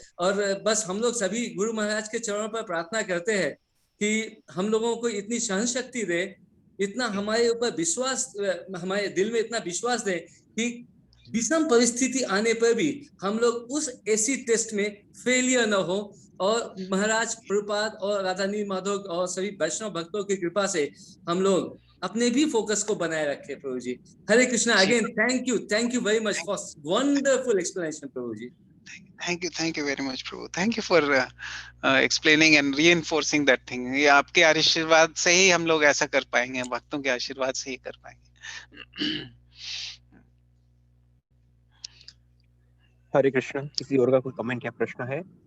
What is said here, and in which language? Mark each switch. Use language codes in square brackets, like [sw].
[hi] और बस हम लोग सभी गुरु महाराज के चरणों पर प्रार्थना करते हैं कि हम लोगों को इतनी सहन शक्ति दे, इतना हमारे ऊपर विश्वास, हमारे दिल में इतना विश्वास दे कि विषम परिस्थिति आने पर भी हम लोग उस ऐसी टेस्ट में फेलियर न हो। और महाराज प्रभुपाद और राधानी माधव और सभी वैष्णव भक्तों की कृपा से हम लोग अपने भी फोकस को बनाए रखे प्रभु जी। हरे Krishna. [en] Again thank you very much for wonderful explanation प्रभु जी। Thank you very much प्रभु। Thank you for explaining and reinforcing that thing। [hi] ये आपके आशीर्वाद से ही हम लोग ऐसा कर पाएंगे, भक्तों के आशीर्वाद से ही कर पाएंगे। हरे कृष्णा। किसी और का कोई कमेंट या प्रश्न है?